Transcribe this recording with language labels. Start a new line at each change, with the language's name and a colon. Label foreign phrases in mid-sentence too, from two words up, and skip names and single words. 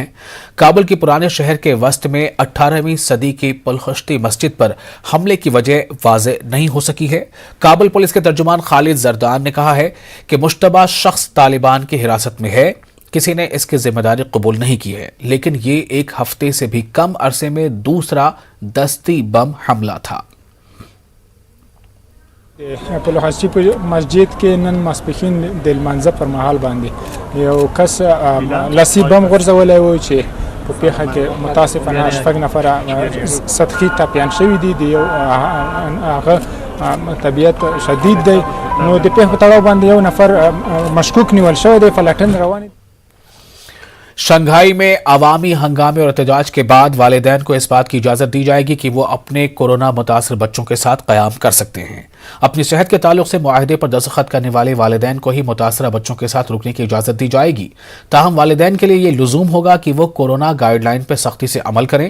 Urdu: کابل کے پرانے شہر کے وسط میں 18ویں صدی کی پلخشتی مسجد پر حملے کی وجہ واضح نہیں ہو سکی ہے۔ کابل پولیس کے ترجمان خالد زردان نے کہا ہے کہ مشتبہ شخص طالبان کی حراست میں ہے، کسی نے اس کی ذمہ داری قبول نہیں کی ہے، لیکن یہ ایک ہفتے سے بھی کم عرصے میں دوسرا دستی بم حملہ تھا۔
Pashto: پلخشتی مسجد کې نن ماسپښین د لمانځه پر مهال باندې یو کس لاسي بم غورځولی و چې په پیښه کې متاسفانه 8 نفره سطحي ټپیان شوي دي، د یو هغه طبیعت شدید دی، نو د پیښې په تړاو باندې یو نفر مشکوک نیول شوی دی، پلټنې روانې دي۔
Urdu: شنگھائی میں عوامی ہنگامے اور احتجاج کے بعد والدین کو اس بات کی اجازت دی جائے گی کہ وہ اپنے کورونا متاثر بچوں کے ساتھ قیام کر سکتے ہیں۔ اپنی صحت کے تعلق سے معاہدے پر دستخط کرنے والے والدین کو ہی متاثرہ بچوں کے ساتھ رکنے کی اجازت دی جائے گی، تاہم والدین کے لیے یہ لزوم ہوگا کہ وہ کورونا گائیڈ لائن پر سختی سے عمل کریں۔